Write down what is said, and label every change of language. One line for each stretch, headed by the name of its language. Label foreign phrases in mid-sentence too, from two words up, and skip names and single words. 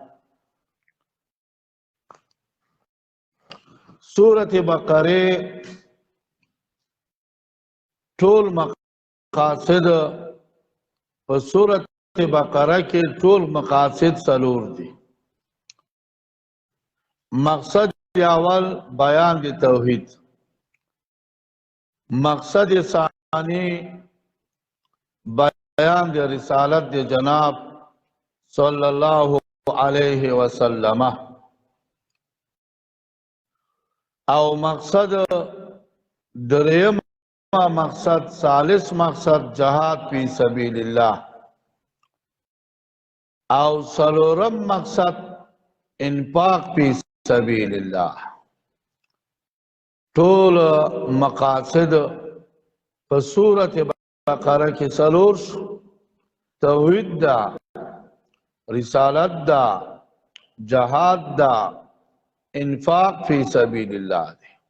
Pashto: سورۃ بقره ټول مقاصد په سورۃ بقره کې ټول مقاصد څلور دي مقصد اول بیان دی توحید مقصد ثانی بیان دی رسالت دی جناب
Arabic: صلی اللہ علیہ وسلم
Pashto: او مقصد دریم مقصد ثالث مقصد
Arabic: جهاد فی سبیل الله
Pashto: او سلورم مقصد
Arabic: انفاق فی سبیل الله
Pashto: ټول مقاصد په سورۃ بقره کې سلور توحید دا رسالت دا جهاد دا
Arabic: انفاق فی سبیل الله
Pashto: دی